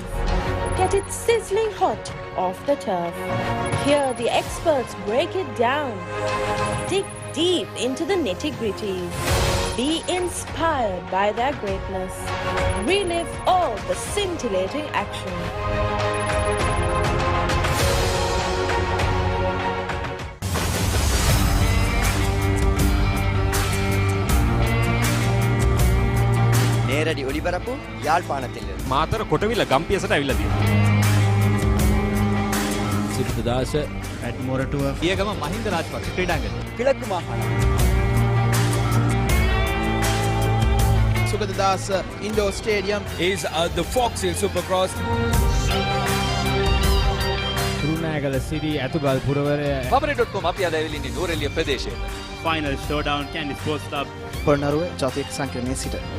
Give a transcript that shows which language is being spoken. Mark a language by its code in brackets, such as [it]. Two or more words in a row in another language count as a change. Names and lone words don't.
[en] Get it sizzling hot off the turf. Hear the experts break it down. Dig deep into the nitty-gritties. Be inspired by their greatness. Relive all the scintillating action. [ta] நேரடி ஒளிபரப்பு யாழ்ப்பாணத்தில் [si] මාතර කොටවිල ගම්පියසට ඇවිල්ලා තියෙනවා. සිරිත දාස [en] at Moratua. [si] ඊයගම මහින්ද රාජපක්ෂ ක්‍රීඩාංගණය. [ta] கிழக்கு மாகாணம் [en] Sugadadasa Indoor Stadium is the Fox Hill Supercross. [si] Kurunagala City ඇතුගල් පුරවරය Papare.com අපි අද ඇවිල්ලා ඉන්නේ නූරෙලිය ප්‍රදේශයේ. [en] final showdown Candy Sports Club. [si] පොළොන්නරුව ජාතික සංකීර්ණයේ සිට